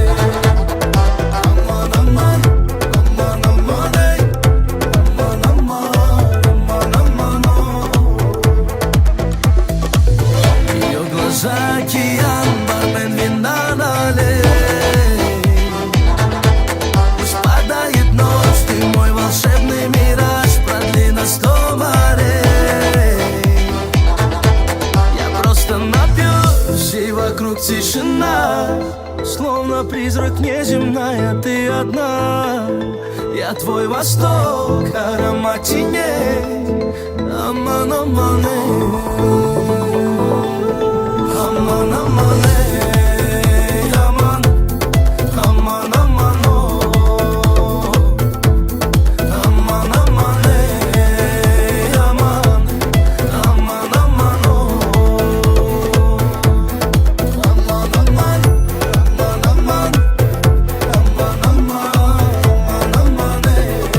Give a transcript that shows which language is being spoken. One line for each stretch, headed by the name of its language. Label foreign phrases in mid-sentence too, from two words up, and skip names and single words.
Turkish: Aman aman aman aman ey Aman aman
Russian: Ее глаза океан, бармен вина налей Пусть падает ночь, ты мой волшебный мираж Продли на 100 морей Я просто напьюсь, и вокруг тишина Словно призрак неземная, ты одна Я твой восток, аромат теней
Turkish: Аман, аман, Aman aman ey aman Aman aman oh Aman aman ey aman Aman aman oh Aman aman aman aman Aman aman aman ey